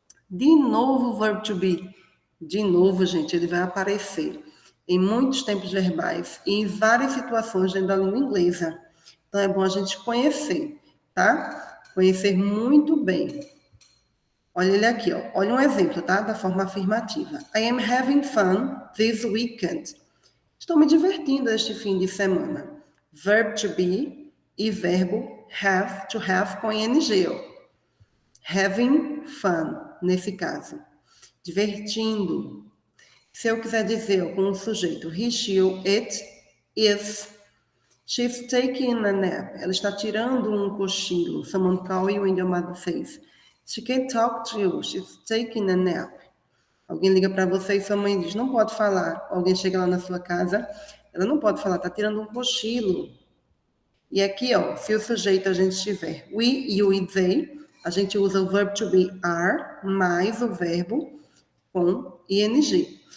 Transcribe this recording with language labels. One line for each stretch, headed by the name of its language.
Portuguese: De novo, verb to be. De novo, gente, ele vai aparecer em muitos tempos verbais e em várias situações dentro da língua inglesa. Então, é bom a gente conhecer, tá? Conhecer muito bem. Olha ele aqui, olha um exemplo, tá? Da forma afirmativa.
English: I am having fun this weekend.
Portuguese: Estou me divertindo este fim de semana. Verb to be e verbo have, to have com ing. Having fun, nesse caso. Divertindo. Se eu quiser dizer com o sujeito,
English: he, she, it, is. She's taking a nap.
Portuguese: Ela está tirando um cochilo.
English: Someone call you and your mother says, she can't talk to you. She's taking a nap.
Portuguese: Alguém liga para você e sua mãe diz, não pode falar. Alguém chega lá na sua casa, ela não pode falar, está tirando um cochilo. E aqui, se o sujeito a gente tiver we, you e they, a gente usa o verb to be are mais o verbo com ing.